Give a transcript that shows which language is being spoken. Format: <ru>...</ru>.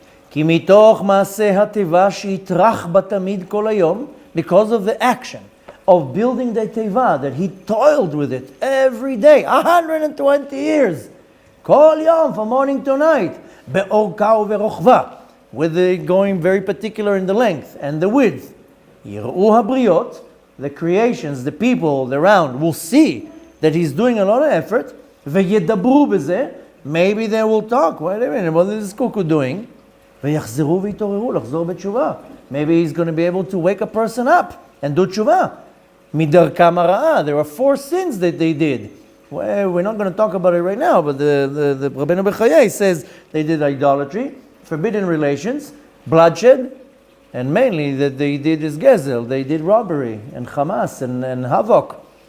<he>כי מתוך מעשה הטבע שיטרח בה תמיד כל היום,</he> <en>because of the action of building the teva, that he toiled with it every day, 120 years,</en> <he>כל יום,</he> <en>from morning to night,</en> <he>באורכה וברוחבה,</he> <en>with the going very particular in the length and the width.</en> <he>יראו הבריות,</he> <en>the creations, the people around will see that he's doing a lot of effort,</en> <he>וידברו בזה,</he> <en>maybe they will talk, wait a minute, what is this cuckoo doing?</en> <he>ויחזרו ויתעוררו, לחזור בתשובה.</he> <en>Maybe he's going to be able to wake a person up and do tshuva.</en> <he>מדרכם הרעה,</he> <en>there are 4 sins that they did. Well, we're not going to talk about it right now, but the Rabbeinu Bechayei says they did idolatry, forbidden relations, bloodshed, and mainly that they did is gezel, they did robbery and Hamas and havoc.</en>